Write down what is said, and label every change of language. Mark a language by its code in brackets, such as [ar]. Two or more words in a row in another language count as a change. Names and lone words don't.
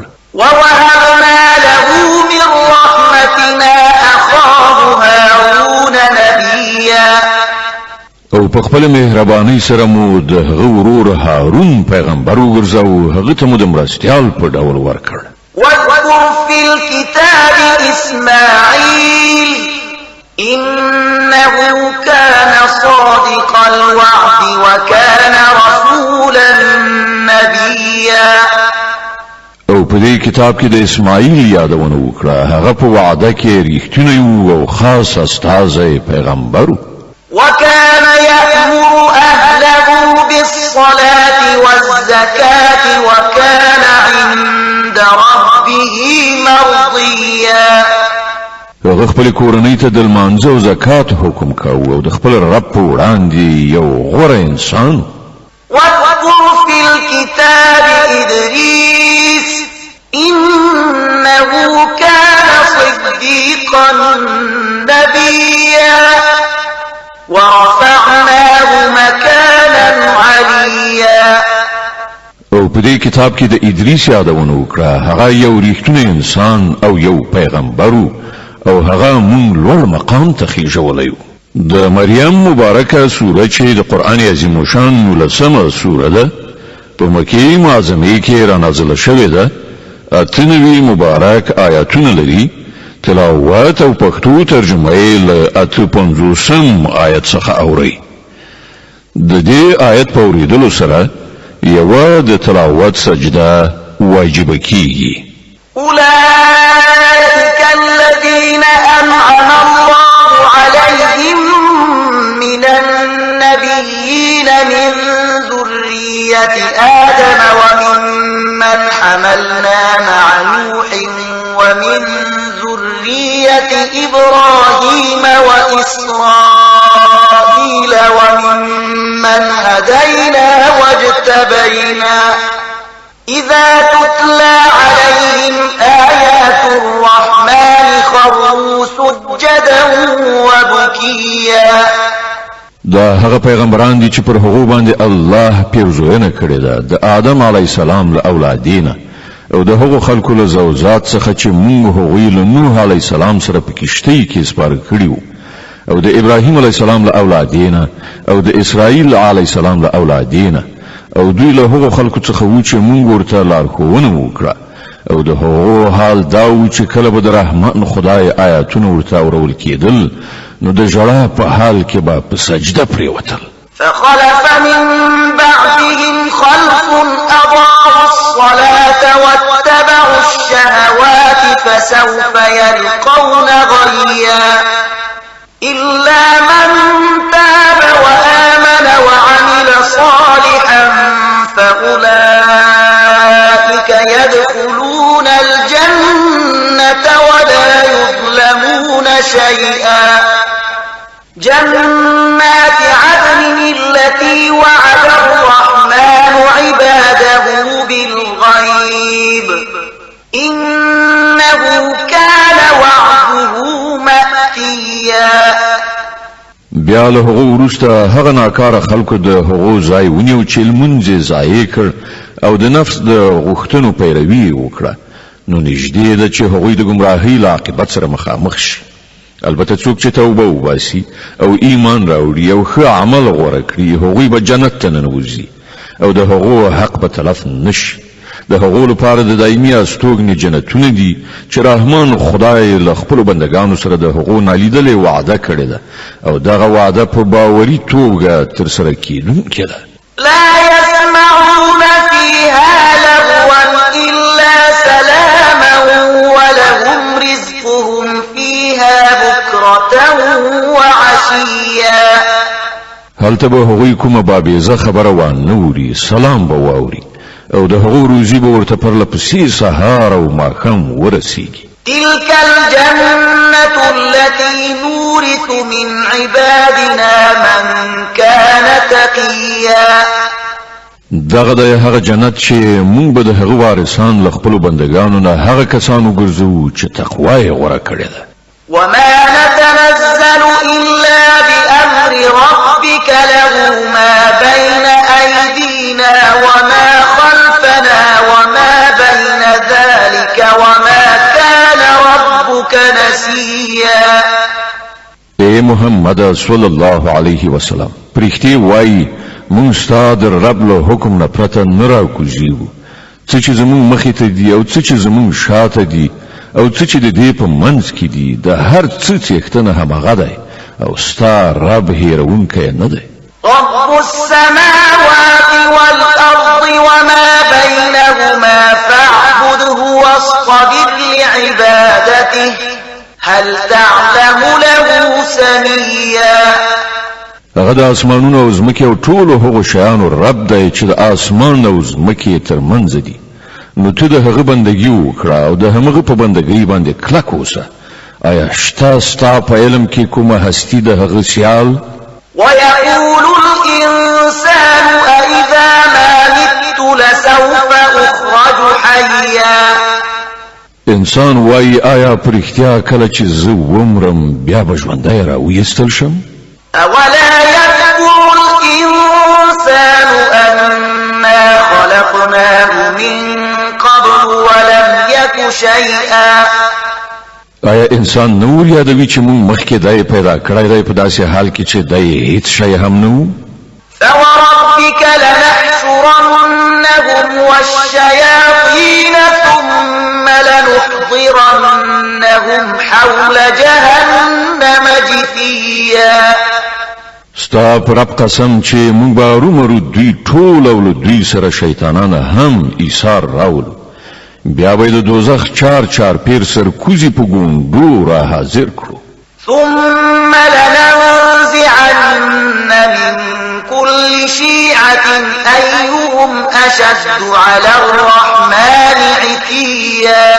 [ar] ووهبنا له من رحمتنا أخاه هارون نبيا. [ps] او په خپل مهرباني سره مو د هغه ورور هارون پیغمبر وګرځاو، هغه ته مو د مرستیال په ډول ورکړ. [ar] واذكر في الكتاب إسماعيل إنه كان صادق الوعد وكان رسولا نبيا. [ps] او په دې کتاب کې د اسماعیل یادونه وکړه، هغه په وعده کې ریښتونی او خاص استازی پیغمبر و. [ar] وكان يأمر أهله بالصلاة والزكاة وكان عند ربه مرضيا. [ps] هغه خپل کورنۍ ته د لمانځه او زکات حکم کاوه او د خپل رب په وړاندې یو غوره انسان. [ar] واذكر في الكتاب إدريس إنه كان صديقا نبيا ورفعناه مكانا عليا. [ps] او په دې کتاب کې د ادریس یادونه وکړه، هغه یو ریښتونی انسان او یو پیغمبر او هغه مونږ لوړ مقام ته خېژولی و. د مریم مبارکه سوره چې د قرآن عظیم الشان 19مه سوره ده، په مکې معظمې کې را نازله شوې ده، 98 مبارک آیاتونه لري تلاوت او پښتو ترجمه یې له 58 آیت څخه اوري. د دې آیت په اوریدلو سره یوه د تلاوت سجده واجب کیږي. [ar] أولئك الذين أنعم الله عليهم من النبيين من ذرية آدم وممن حملنا مع نوح ومن ذرية إبراهيم وإسرائيل وممن هدينا واجتبينا إذا تتلى عليهم آيات الرحمن خروا سجدا وبكيا. [ps] دا هغه پیغمبران دي چې پر هغه باندې الله پیرزوینه کړې ده د آدم [ar] علی السلام [ps] له اولادینه او د هغو خلکو له زوجات څخه چې موږ هغوی له نوح [ar] علی السلام [ps] سره په کشتۍ کې سپاره کړیو او د ابراهیم [ar] علی السلام [ps] له اولادینه او د اسرائیل [ar] علی السلام [ps] له اولادینه او دوی له هغو خلکو څخه و چې موږ ورته لارښوونه وکړه او د هغو حال دا و چې کله به د رحمان خدای آیاتونه ورته اورول کېدل نو د ژړا په حال کې به په سجده پرېوتل. [ar] فخلف من بعدهم خلف أضاعوا الصلاة واتبعوا الشهوات فسوف يلقون غيا إلا من تاب وآمن وعمل صالحا فأولئك يدخلون الجنة ولا يظلمون شيئا. جنات عدن التي وعد الرحمن عباده بالغيب إنه كان وعده مأتيا. [ps] بیا له هغو وروسته هغه ناکاره خلکو د هغو ځای ونیو چې لمونځ یې ضایع کړ او د نفس د غوښتنو پیروي وکړه نو نږدې ده چې هغوی د ګمراهۍ له عاقبت سره مخامخ شي. البته څوک چې توبه وباسي او ایمان راوړي او ښه عمل غوره کړي هغوی به جنت ته ننوځي او د هغو حق به تلف نشي. د هغو لپاره د دایمي استوګنې جنتونه دي چې رحمان خدای له خپلو بندګانو سره د هغو نالیدلې وعده کړې ده او دغه وعده په باوري توګه ترسره کیدونکې ده. [ar] لا يسمعون فيها لغوا إلا سلاما ولهم رزقهم فيها بكرة وعشيا. [ps] هلته به هغوی کومه بابیزه خبره وانه اوري سلام به واوري او د هغو روزي به ورته پرله پسې سهار او ماښام ورسیږي. [ar] تلك الجنة التي نورث من عبادنا من كان تقيا. [ps] دغه د هغه جنت چې مونږ به د هغه وارثان له خپلو بندګانو نه هغه کسانو ګرځو چې تقوا یې غوره کړې ده. [ar] وما نتنزل إلا بأمر ربك له ما بين أيدينا وما خلفنا وما بين ذلك وما كان ربك نسيا. [ps] اے محمد [ar] صلی الله علیه وسلم [ps] پرښتې وایي مونږ ستا د رب له حکم نه پرته نه راکوزیږو. څه چې زمونږ مخې ته دي او څه چې زمونږ شاته دي او څه چې د دې په منځ کې دي د هر څه څښتنه همغه دی او ستا رب هیرونکی نه دی. [ar] رب السماوات والأرض وما بينهما فاعبده واصطبر لعبادته هل تعلم له سميا. [ps] هغه د اسمانونو او ځمکې او ټولو هغو شیانو رب دی چې د اسمان او ځمکې ترمنځ دي نو ته د هغه بندګي وکړه او د همغه په بندګۍ باندې کلک اوسه. آیا شته ستا په علم کې کومه هستی د هغه سیال؟ [ar] ويقول الإنسان أإذا ما مت لسوف أخرج حيا. [ps] انسان وایي آیا په رښتیا کله چې زه ومرم بیا به ژوندی راویستل شم؟ [ar] أولا يذكر الإنسان أنا خلقناه من قبل ولم يك شيئا. [ps] آیا انسان نور یادوي چې موږ مخکې دای پیدا کړی دی په داسې حال کې چې دای هیڅ شی هم نه و؟ [ar] فوربك لنحشرنهم والشياطين ثم لنحضرنهم لنحضرنهم حول جهنم جثيا [ps] ستا پر رب قسم چې مونږ به رومرو دوی ټول او له دوی سره شیطانان هم ایثار راولو بیا به د دوزخ چار پیر سر کوزي په ګوندو را حاضر کړو [ar] ثم لننزعن من كل شيعة أيهم أشد على الرحمن عتيا